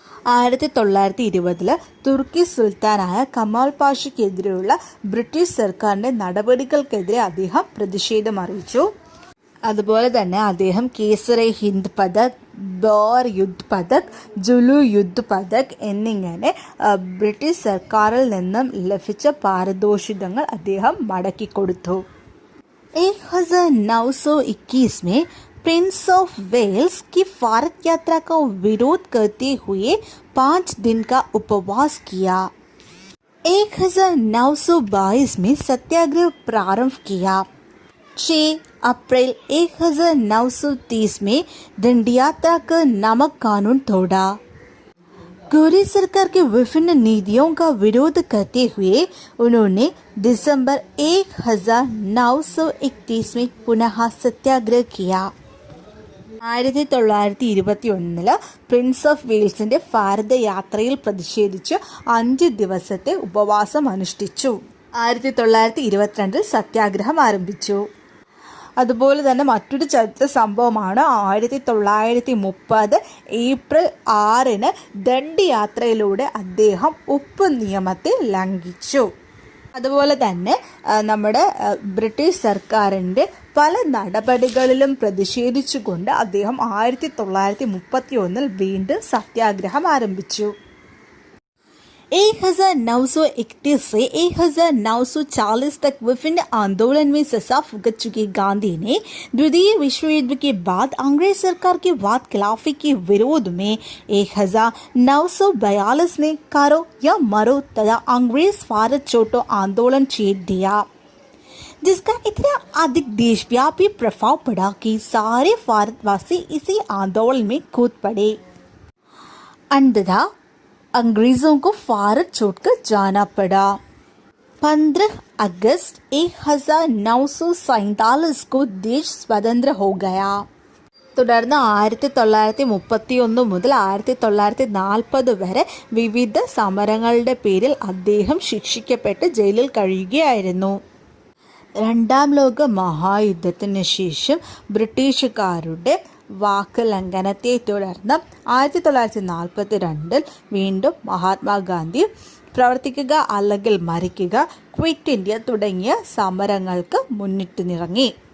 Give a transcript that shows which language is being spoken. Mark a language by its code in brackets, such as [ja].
[ml] 1920 തുർക്കി സുൽത്താനായ Kamal പാഷയ്ക്കെതിരെയുള്ള British സർക്കാരിൻ്റെ നടപടികൾക്കെതിരെ അദ്ദേഹം പ്രതിഷേധം അറിയിച്ചു. അതുപോലെ തന്നെ അദ്ദേഹം കേസറെ ഹിന്ദ് പദക്, ബോർ യുദ്ധ് പദക്, ജുലു യുദ്ധ് പദക് എന്നിങ്ങനെ ബ്രിട്ടീഷ് സർക്കാരിൽ നിന്നും ലഭിച്ച പാരിതോഷികങ്ങൾ അദ്ദേഹം മടക്കിക്കൊടുത്തു. [hi] 1921 में प्रिंस ऑफ वेल्स की भारत यात्रा का विरोध करते हुए 5 दिन का उपवास किया. 1922 में सत्याग्रह प्रारंभ किया. 6 अप्रैल 1930 में दंडी यात्रा कर नमक कानून तोड़ा. गोरी सरकार के विभिन्न नीतियों का विरोध करते हुए उन्होंने दिसंबर 1931 में पुनः सत्याग्रह किया. [ml] 1921 പ്രിൻസ് ഓഫ് വെയിൽസിൻ്റെ ഭാരത യാത്രയിൽ പ്രതിഷേധിച്ച് 5 ദിവസത്തെ ഉപവാസം അനുഷ്ഠിച്ചു. 1922 സത്യാഗ്രഹം ആരംഭിച്ചു. അതുപോലെ തന്നെ മറ്റൊരു ചരിത്ര സംഭവമാണ് 1930 ഏപ്രിൽ 6 ദണ്ഡി യാത്രയിലൂടെ അദ്ദേഹം ഉപ്പ് നിയമത്തെ ലംഘിച്ചു. അതുപോലെ തന്നെ നമ്മുടെ ബ്രിട്ടീഷ് സർക്കാരിൻ്റെ പല നടപടികളിലും പ്രതിഷേധിച്ചുകൊണ്ട് അദ്ദേഹം 1931 വീണ്ടും സത്യാഗ്രഹം ആരംഭിച്ചു. [hi] 1931 से 1940 तक विभिन्न आंदोलन में सजा भुगत चुके गांधी ने द्वितीय विश्व युद्ध के बाद अंग्रेज सरकार के वाद खिलाफी के विरोध में 1942 में करो या मरो तथा अंग्रेज भारत छोड़ो आंदोलन छेड़ दिया, जिसका इतना अधिक देशव्यापी प्रभाव पड़ा कि सारे भारतवासी इसी आंदोलन में कूद पड़े. अंततः अंग्रेज़ों को भारत छोड़कर जाना पड़ा. 15 अगस्त 1947 को देश स्वतंत्र हो गया. [ml] തുടർന്ന് 1931 മുതൽ 1940 വരെ വിവിധ സമരങ്ങളുടെ പേരിൽ അദ്ദേഹം ശിക്ഷിക്കപ്പെട്ട് ജയിലിൽ കഴിയുകയായിരുന്നു. രണ്ടാം ലോക മഹായുദ്ധത്തിന് ശേഷം ബ്രിട്ടീഷുകാരുടെ വാക്ക് ലംഘനത്തെ തുടർന്ന് 1942 വീണ്ടും മഹാത്മാഗാന്ധി പ്രവർത്തിക്കുക അല്ലെങ്കിൽ മരിക്കുക, ക്വിറ്റ് ഇന്ത്യ തുടങ്ങിയ സമരങ്ങൾക്ക് മുന്നിട്ടിറങ്ങി.